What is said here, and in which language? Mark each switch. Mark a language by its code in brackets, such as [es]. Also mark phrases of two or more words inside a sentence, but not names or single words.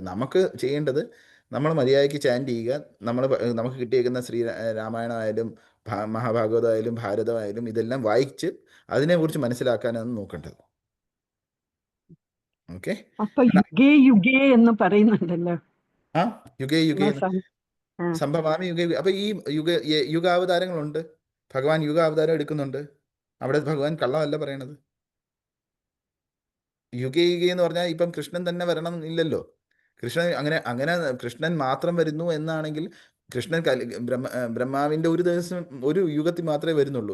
[ml] നമുക്ക് ചെയ്യേണ്ടത് നമ്മൾ മര്യാദയ്ക്ക് ചാൻറ്റ് ചെയ്യുക. നമുക്ക് കിട്ടിയേക്കുന്ന രാമായണമായാലും മഹാഭാഗവതമായാലും ഭാരതമായാലും ഇതെല്ലാം വായിച്ച് അതിനെക്കുറിച്ച് മനസ്സിലാക്കാനാണ് നോക്കേണ്ടത്. ഓക്കെ, അപ്പൊ [sa] യുഗേ യുഗേ [ml] എന്ന് പറയുന്നുണ്ടല്ലോ. [sa] ആ യുഗേ യുഗേ ആ. സംഭവാമി യുഗേ. [ml] അപ്പൊ ഈ യുഗാവതാരങ്ങളുണ്ട്. ഭഗവാൻ യുഗാവതാരം എടുക്കുന്നുണ്ട്. അവിടെ ഭഗവാൻ കള്ളമല്ല പറയണത്. [sa] യുഗേ യുഗേ [ml] എന്ന് പറഞ്ഞാൽ ഇപ്പം കൃഷ്ണൻ തന്നെ വരണം എന്നില്ലല്ലോ. കൃഷ്ണൻ അങ്ങനെ കൃഷ്ണൻ മാത്രം വരുന്നു എന്നാണെങ്കിൽ കൃഷ്ണൻ ബ്രഹ്മാവിന്റെ ഒരു ദിവസം ഒരു യുഗത്തിൽ മാത്രമേ വരുന്നുള്ളൂ.